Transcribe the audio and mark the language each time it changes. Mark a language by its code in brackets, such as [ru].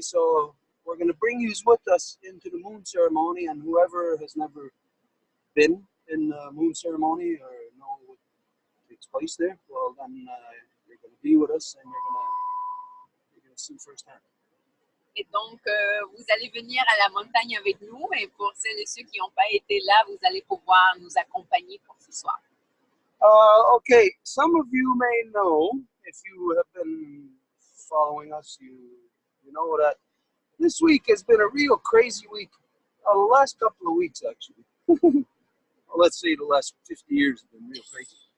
[en] So we're gonna bring you with us into the moon ceremony, and whoever has never been in the moon ceremony or know what takes place there, well then you're gonna be with us, and you're gonna see firsthand. [fr] Et donc, vous allez venir à la montagne avec nous. Et pour celles et ceux qui n'ont pas été là, vous allez pouvoir nous accompagner pour ce soir. [en] Okay, some of you may know, if you have been following us, you know that this week has been a real crazy week. The last couple of weeks, actually. Well, let's say the last 50 years have been real crazy.